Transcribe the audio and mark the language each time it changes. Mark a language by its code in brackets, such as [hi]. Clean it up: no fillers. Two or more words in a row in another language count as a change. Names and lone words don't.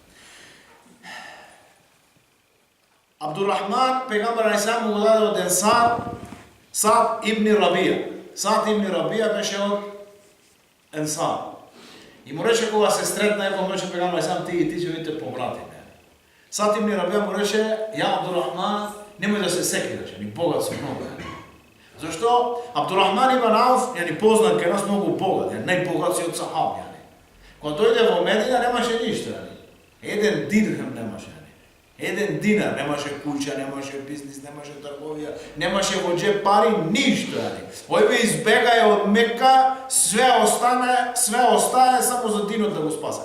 [mk] Абдурахман, Пегамбер Алейхиссалам му го даде од Енсар, Саад ибн Рабија. Саад ибн Рабија беше од Енсар. И му рече кога се сретна, му рече Пегамбер Алейхиссалам, ти и ти ќе бидете побратими. Саад ибн Рабија му рече, ја Абдурахман, немој да се секираш, ни богат со многу. Зашто? Абдурахман ибн Ауф, познат кај нас многу богат, најбогат си од сахаби. Кога дојде во Медина немаше ништо. Еден дирхем немаше. Еден динар, немаше куќа, немаше бизнис, немаше трговија, немаше во џеб пари, ништо. Овие избегаја од Мека, све остае само за динот да го спасат.